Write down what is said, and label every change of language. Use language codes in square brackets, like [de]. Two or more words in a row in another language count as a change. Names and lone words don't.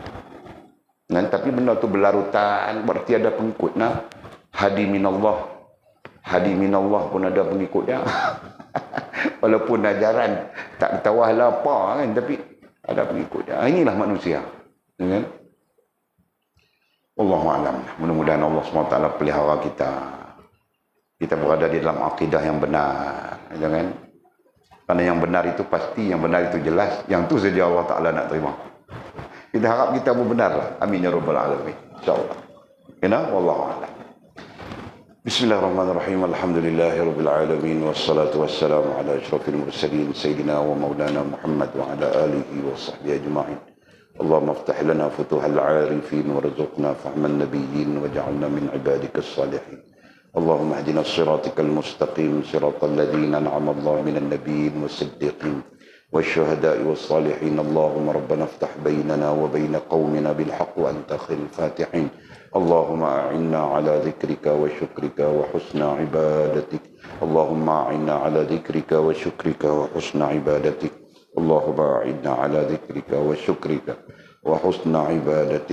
[ms] Tapi benda tu berlarutan, berarti ada pengikut. Hadi minallah pun ada pengikut dia. Walaupun ajaran tak tahulah apa kan, tapi ada pengikut dia. Inilah manusia. Kan? [ar] والله أعلم. [ms] Mudah-mudahan Allah SWT pelihara kita. Kita berada di dalam akidah yang benar. Kan? Karena yang benar itu pasti, yang benar itu jelas. Yang tu saja Allah Ta'ala nak terima. Kita harap kita benar lah. [ar] آمين يا رب العالمين. [ms] InsyaAllah. Kena? [ar] والله أعلم. بسم الله الرحمن الرحيم. الحمد لله رب العالمين والصلاة والسلام على أشرف المرسلين سيدنا ومولانا محمد وعلى آله وصحبه أجمعين. اللهم افتح لنا فتوح العارفين وارزقنا فهم النبيين واجعلنا من عبادك الصالحين. اللهم اهدنا الصراط المستقيم صراط الذين أنعم الله من النبيين والصديقين والشهداء والصالحين. اللهم ربنا افتح بيننا وبين قومنا بالحق وأنت خير الفاتحين. اللهم أعنا على ذكرك وشكرك وحسن عبادتك. اللهم أعنا على ذكرك وشكرك وحسن عبادتك. اللهم أعنا على ذكرك وشكرك وحسن عبادتك.